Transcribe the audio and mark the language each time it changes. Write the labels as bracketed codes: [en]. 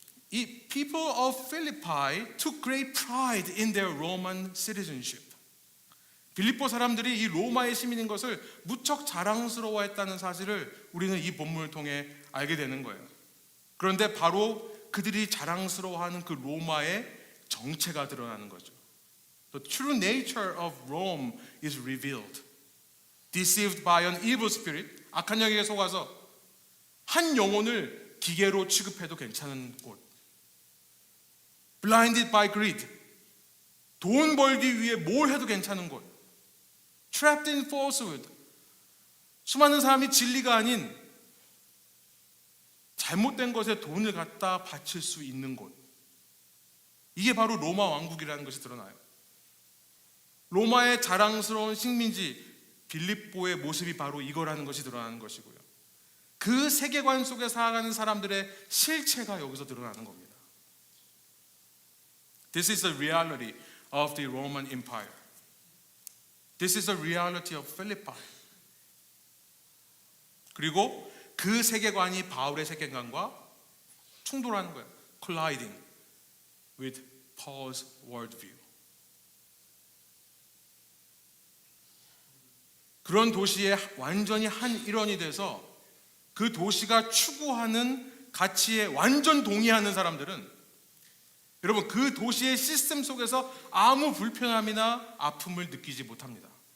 [ko] 이 [en] people of Philippi took great pride in their Roman citizenship. [ko] 빌립보 사람들이 이 로마의 시민인 것을 무척 자랑스러워했다는 사실을 우리는 이 본문을 통해 알게 되는 거예요. 그런데 바로 그들이 자랑스러워하는 그 로마의 정체가 드러나는 거죠. [en] The true nature of Rome is revealed. Deceived by an evil spirit, [ko] 악한 영에게 속아서 한 영혼을 기계로 취급해도 괜찮은 곳. [en] Blinded by greed, [ko] 돈 벌기 위해 뭘 해도 괜찮은 곳. [en] Trapped in falsehood, [ko] 수많은 사람이 진리가 아닌 잘못된 것에 돈을 갖다 바칠 수 있는 곳. 이게 바로 로마 왕국이라는 것이 드러나요. 로마의 자랑스러운 식민지 빌립보의 모습이 바로 이거라는 것이 드러나는 것이고요. 그 세계관 속에 살아가는 사람들의 실체가 여기서 드러나는 겁니다. [en] This is the reality of the Roman Empire. This is the reality of Philippi. [ko] 그리고 그 세계관이 바울의 세계관과 충돌하는 거예요. [en] Colliding with Paul's worldview. [ko] 그런 도시의 완전히 한 일원이 돼서 그 도시가 추구하는 가치에 완전 동의하는 사람들은 여러분 그 도시의 시스템 속에서 아무 불편함이나 아픔을 느끼지 못합니다.